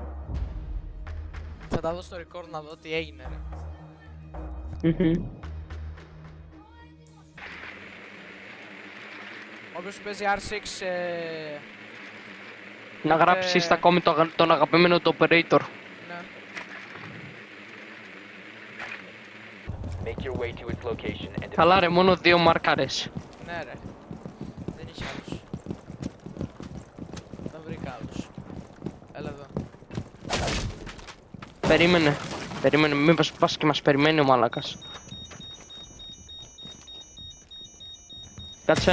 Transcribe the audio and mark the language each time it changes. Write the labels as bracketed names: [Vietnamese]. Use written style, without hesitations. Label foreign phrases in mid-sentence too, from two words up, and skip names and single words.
[Greek] Θα τα δω στο record να δω τι έγινε ρε. Μμμ. Όποιος παίζει R6 Να γράψει στα comment τον αγαπημένο του operator. ναι. [English] Make your way to its location and [Greek] Καλά ρε, μόνο 2 μάρκαρες. Ναι ρε. Δεν είχε άλλους. Δεν βρήκα άλλους. Έλα εδώ. Περίμενε, μήπως πας και μας περιμένει ο μαλάκας. Κάτσε.